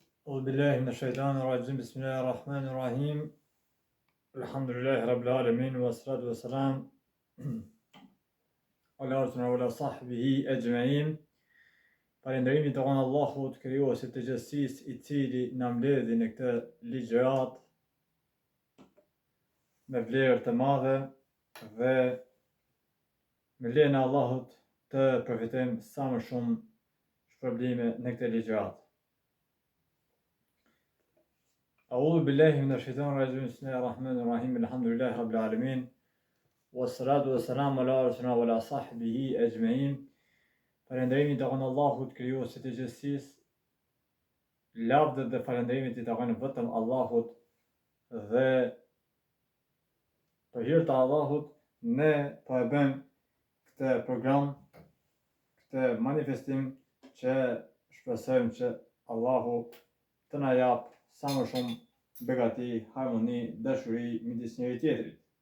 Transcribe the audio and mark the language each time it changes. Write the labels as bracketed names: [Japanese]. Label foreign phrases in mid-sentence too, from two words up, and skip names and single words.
[Arabic] أعوذ بالله من الشيطان الرجيم بسم الله الرحمن الرحيم الحمد لله رب العالمين والصلاة والسلام على رسولنا وعلى صحبه أجمعين. [Albanian] Falënderimi të qonë Allahut, krijuesit të gjithësisë, I cili na mbledhi në këtë ligjërat me vlerë të madhe dhe me lejen e Allahut të përfitojmë sa më shumë shpërblime në këtë ligjërat. [Arabic] أعوذ بالله من الشيطان الرجيم بسم الله الرحمن الرحيم الحمد لله رب العالمين والصلاة والسلام على رسولنا وعلى صحبه أجمعين. [Albanian] Falënderimi të qonë Allahut, krijuesit të gjithësisë, lavdët dhe falënderimit I takojnë vetëm Allahut dhe për hir të Allahut ne po e bëjmë këtë program, këtë manifestim që shpresojmë që Allahu të na jap sa më shumë begati, harmoni, dashuri midis njëri tjetrit.